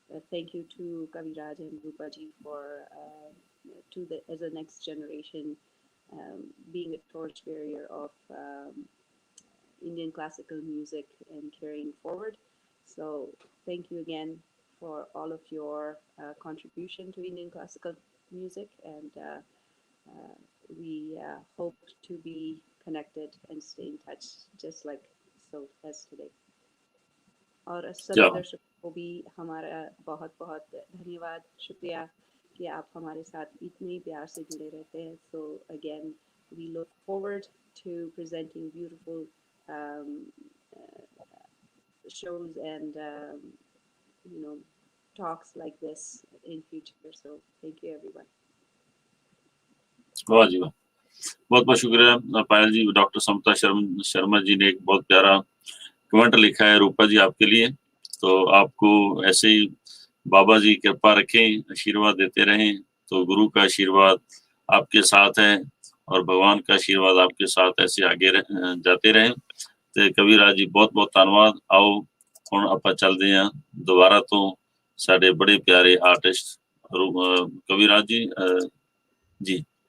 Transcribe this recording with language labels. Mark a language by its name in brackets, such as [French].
[English] Thank you to Kaviraj and Roopa ji for as a next generation, being a torchbearer of Indian classical music and carrying forward. So thank you again for all of your contribution to Indian classical music, and we hope to be connected and stay in touch just like so as today. [Hindi] और सभी दर्शकों को भी हमारा बहुत बहुत धन्यवाद, शुक्रिया कि आप हमारे साथ इतने प्यार से जुड़े रहते हैं. [English] So again, we look forward to presenting beautiful shows and you know, talks like this in future. So thank you everyone. [Hindi] वाह जी वाह, बहुत बहुत शुक्रिया पायल जी. डॉक्टर समता शर्मा जी ने एक बहुत प्यारा कमेंट लिखा है रूपा जी आपके लिए. तो आपको ऐसे ही बाबा जी कृपा रखें, आशीर्वाद देते रहें. तो गुरु का आशीर्वाद आपके साथ है और भगवान का आशीर्वाद आपके साथ ऐसे आगे जाते रहें. तो कविराज जी बहुत बहुत धन्यवाद. [Punjabi] आओ ਹੁਣ ਆਪਾਂ ਚੱਲਦੇ ਆਂ ਦੁਬਾਰਾ ਤੋਂ ਸਾਡੇ ਬੜੇ ਪਿਆਰੇ ਆਰਟਿਸਟ ਕਵਿਰਾਜ ਜੀ ਜੀ.